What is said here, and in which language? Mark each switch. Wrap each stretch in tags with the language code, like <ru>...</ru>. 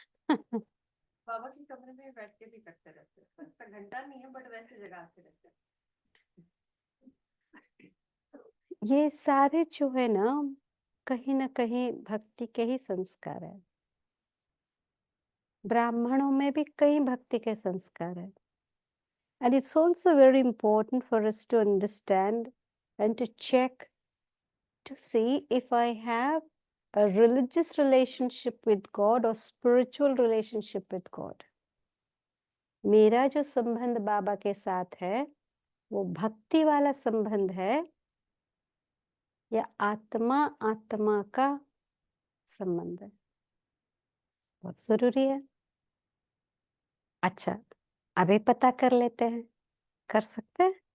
<hi>बाबा के कमरे में बैठ के भी करते रहते हैं, घंटा नहीं है बट वैसे जगाते रहते हैं। ये सारे जो है ना, कहीं ना कहीं भक्ति के ही संस्कार है। ब्राह्मणों में भी कई भक्ति के संस्कार है।</hi> <en>And it's also very important for us to understand and to check, to see if I have a religious relationship with God or spiritual relationship with God?</en> <hi>मेरा जो संबंध बाबा के साथ है वो भक्ति वाला संबंध है या आत्मा आत्मा का संबंध है? बहुत जरूरी है। अच्छा, अभी पता कर लेते हैं। कर सकते हैं?</hi>